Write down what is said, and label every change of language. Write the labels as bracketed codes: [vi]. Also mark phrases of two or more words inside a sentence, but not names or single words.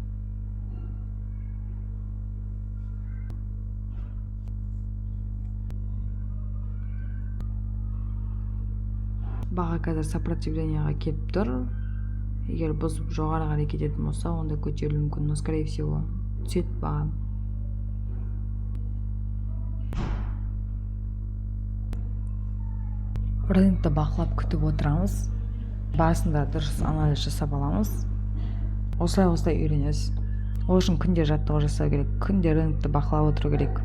[kk] Баға қазір сопротивлениеға келіп тұр. Егер бұзып жоғары қарай кететін болса, онда көтерілуі мүмкін, [ru] но скорее всего [kk] түседі баға. Рынокты бақылап күтіп отырамыз. Басында дұрыс анализ жасап аламыз. Осылай үйренесіз. Ол үшін күнде жаттығу жасау керек, күнде рынокты бақылап отыру керек.